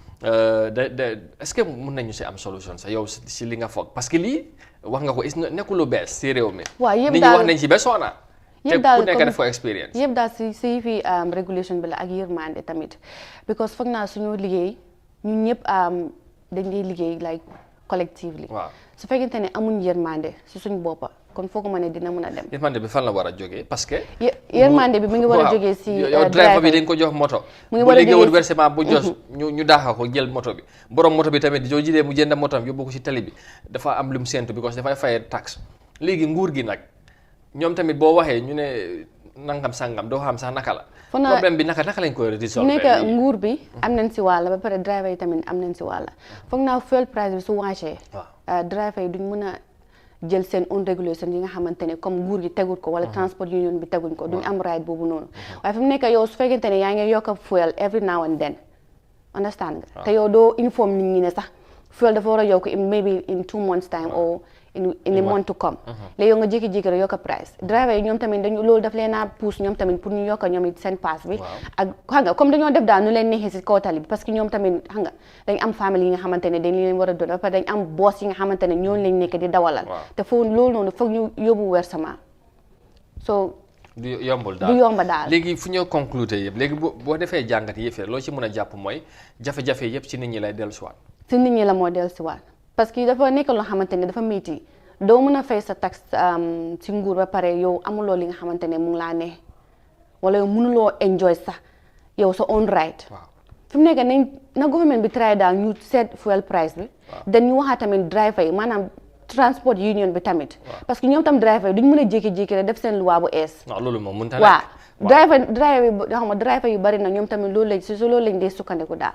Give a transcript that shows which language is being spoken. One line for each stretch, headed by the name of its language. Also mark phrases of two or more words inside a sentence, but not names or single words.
French: est-ce que
Wolof: mën nañu si am solution sax yow si li nga foog
French: parce que
Wolof: lii wax nga ko nekkul lu bees si réew mi nit ñi wax nañ si ba soona te ku nekk def ko expérience yëpp daal si fi régulation bi la ak yërmande tamit because foog naa suñu liggéey ñun ñëpp dañ dee liggéey
English: like collectively
Wolof: su fekkente ne amuñ yërmande si suñ boppa kon foog ma ne dina mën a dem yërmande bi fan la war a jógee
French: parce que
Wolof: yërmande bi mi ngi war a jógee si yow driver bi dañ ko jox moto bu liggéeyul versement bu jos ñu daaxa ko jël moto bi borom moto bi tamit soo jëlee mu jënd moto bi yóbbu ko si tali bi dafa am lu mu séntu because dafay fay taxe léegi nguur gi nag ñoom tamit boo waxee ñu ne nangam sangam doo xam sax naka la problème bi naka lañ koy résoudre nekk nguur bi am nañ si wàlla ba pare driver yi tamit am nañ si wàlla foog naa
English: fuel price
Wolof: bi su wàccee driver yi duñ mën a jël seen
English: own regulation
Wolof: yi nga xamante ne comme nguur gi tegul ko wala
English: transport union
Wolof: bi teguñ ko duñ am right boobu noonu waaye fi mu nekk yow su fekkente ne yaa ngi yokk fuel
English: every now and then
Wolof: understand nga te yow doo inform nit ñi ne sax fuel dafa war a yokk
English: maybe in 2 months time or in a month to come
Wolof: léegi yow nga jékki-jékki rek yokk price driver yi ñoom tamit dañu loolu daf leen a pousse ñoom tamit pour ñu yokk ñoom it seen pass bi ak xam nga comme dañoo def daal nu leen neexee si kaw tali bi
French: parce que
Wolof: ñoom tamit xam nga dañ am famille yi nga xamante ne dañ leen war a doon ba pare dañ am boss yi nga xamante ne ñooñu lañ nekk di dawalal te foofu loolu noonu foog ñu yóbbu versement so du yombul du yomba daal léegi fu ñoo conclure yëpp léegi boo defee jàngat yëpp loo ci mën a jàpp mooy jafe-jafe yëpp ci nit ñi lay dellusiwaat. ci nit ñi la moo dellusiwaat
French: parce que
Wolof: dafa nekk loo xamante ne dafa métti doo mën a fay sa taxe ci nguur ba pare yow amuloo li nga xamante ne mu ngi laa neex wala yow mënuloo enjoy sax yow sa
English: own right.
Wolof: fi mu nekk nañ na government bi try daal ñu seet
English: fuel price
Wolof: bi. dañ ñu waxaat tamit driver yi maanaam
English: transport union
Wolof: bi tamit.
French: parce que
Wolof: ñoom tam driver yi duñ mën a jékki-jékki rek def seen loi bu ees. non loolu moom mënut a nekk. driver yu bari na ñoom tamit loolu lañ dee sukkandiku daal.